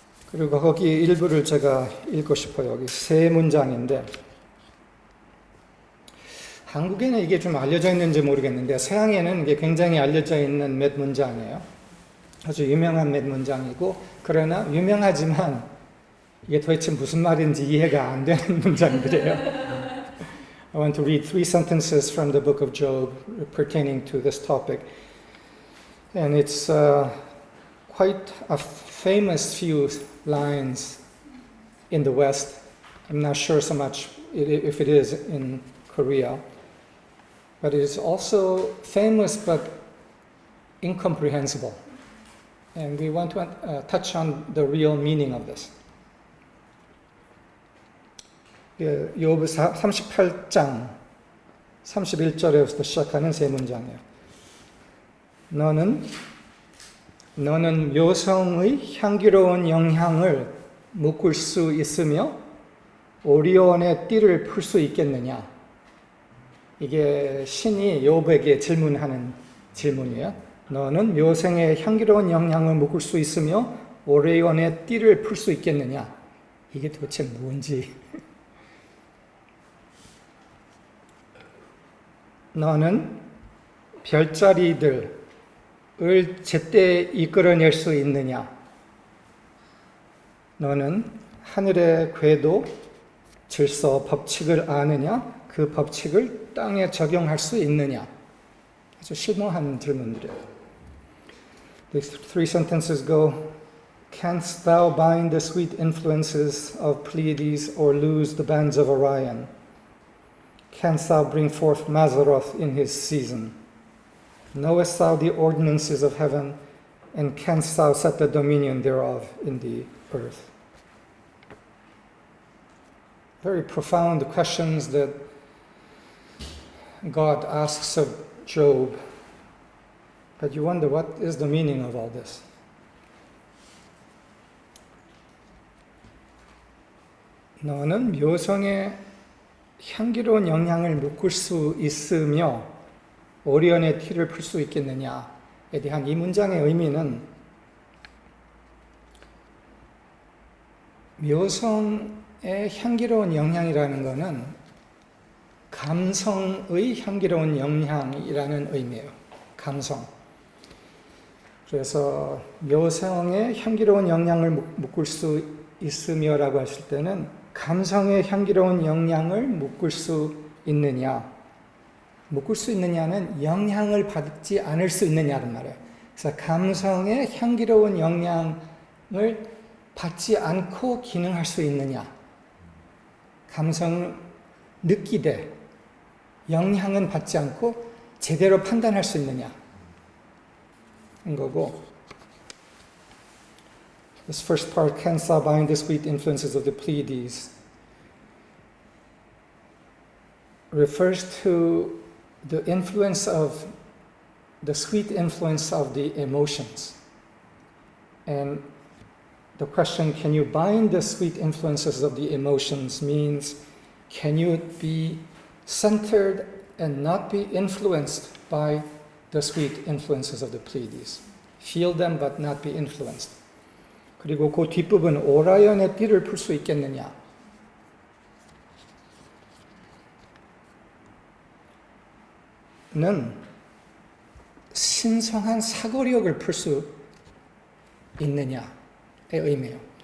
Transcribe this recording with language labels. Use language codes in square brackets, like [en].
[ko] 그리고 거기 일부를 제가 읽고 싶어요. 여기 세 문장인데 한국에는 이게 좀 알려져 있는지 모르겠는데 서양에는 이게 굉장히 알려져 있는 몇 문장이에요. 아주 유명한 몇 문장이고 그러나 유명하지만 이게 도대체 무슨 말인지 이해가 안 되는 문장들이에요. [en] I want to read 3 sentences from the book of Job pertaining to this topic. And it's quite a famous few lines in the West. I'm not sure so much if it is in Korea. But it is also famous but incomprehensible. And we want to touch on the real meaning of this. [ko] 욥 38장 31절에서 시작하는 세 문장이에요. 너는 묘성의 향기로운 영향을 묶을 수 있으며 오리온의 띠를 풀 수 있겠느냐? 이게 신이 욥에게 질문하는 질문이에요. 너는 묘성의 향기로운 영향을 묶을 수 있으며 오리온의 띠를 풀 수 있겠느냐? 이게 도대체 뭔지. 너는 별자리들을 제때 이끌어낼 수 있느냐? 너는 하늘의 궤도, 질서, 법칙을 아느냐? 그 법칙을 땅에 적용할 수 있느냐? 아주 실무한 질문들이에요. [en] These 3 sentences go, Canst thou bind the sweet influences of Pleiades or loose the bands of Orion? Canst thou bring forth Mazzaroth in his season? Knowest thou the ordinances of heaven, and canst thou set the dominion thereof in the earth? Very profound questions that God asks of Job. But you wonder, what is the meaning of all this? [ko] 너는 묘성의 향기로운 영향을 묶을 수 있으며 오리온의 띠를 풀 수 있겠느냐에 대한 이 문장의 의미는 묘성의 향기로운 영향이라는 것은 감성의 향기로운 영향이라는 의미예요. 감성. 그래서 묘성의 향기로운 영향을 묶을 수 있으며라고 하실 때는 감성의 향기로운 영향을 묶을 수 있느냐? 묶을 수 있느냐는 영향을 받지 않을 수 있느냐는 말이에요. 그래서 감성의 향기로운 영향을 받지 않고 기능할 수 있느냐? 감성을 느끼되 영향은 받지 않고 제대로 판단할 수 있느냐? 인 거고. [en] This first part, canst thou bind the sweet influences of the Pleiades, refers to the influence of the sweet influence of the emotions. And the question, can you bind the sweet influences of the emotions, means can you be centered and not be influenced by the sweet influences of the Pleiades. Feel them but not be influenced. [ko] 그리고 그 뒷부분 오라연의 띠를 풀 수 있겠느냐? 는 신성한 사고력을 풀 수 있느냐의 의미예요.